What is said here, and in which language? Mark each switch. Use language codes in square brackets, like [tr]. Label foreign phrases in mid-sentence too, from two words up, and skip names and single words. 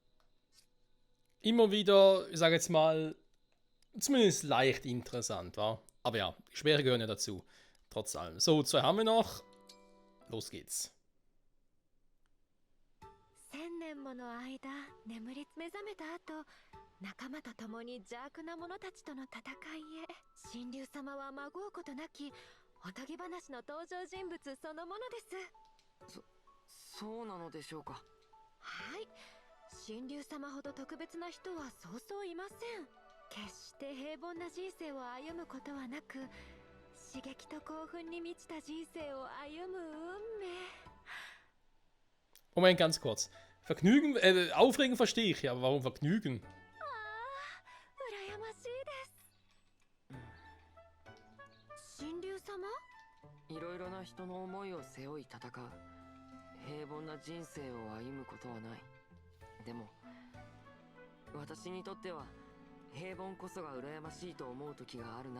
[de] Immer wieder, ich sage jetzt mal, zumindest leicht interessant, wa? Aber ja, die Speere gehören ja dazu. Trotz allem. So, 2 haben wir noch. Los geht's. [ja] 1000 年もの間眠り目覚めた後、仲間と共に邪悪な者たちとの戦いへ。神竜様はまごうことなきおとぎ話の登場人物そのものです。そうなのでしょうか。はい、神竜様ほど特別な人はそうそういません。決して平凡な人生を歩むことはなく、刺激と興奮に満ちた人生を歩む運命。 [de] Moment, ganz kurz. Vergnügen, Aufregen verstehe ich, ja, aber warum Vergnügen? [ja] 羨ましいです。神竜様？いろいろな人の思いを背負い戦う平凡な人生を歩むことはない。でも私にとっては平凡こそが羨ましいと思う時があるな。